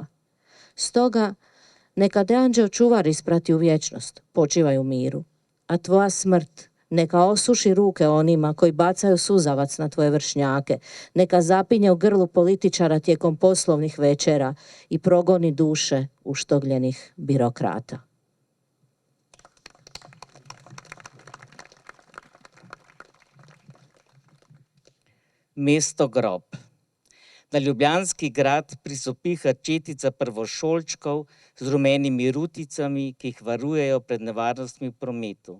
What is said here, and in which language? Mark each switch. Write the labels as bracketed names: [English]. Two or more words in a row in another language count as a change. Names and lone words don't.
[Croatian] Stoga, neka te anđeo čuvar isprati u vječnost, počivaj u miru, a tvoja smrt neka osuši ruke onima koji bacaju suzavac na tvoje vršnjake, neka zapinje u grlu političara tijekom poslovnih večera i progoni duše uštogljenih birokrata. [Slovenian] Mesto grob. Na Ljubljanski grad prisopiha četica prvošolčkov z rumenimi ruticami, ki jih varujejo pred nevarnostmi v prometu.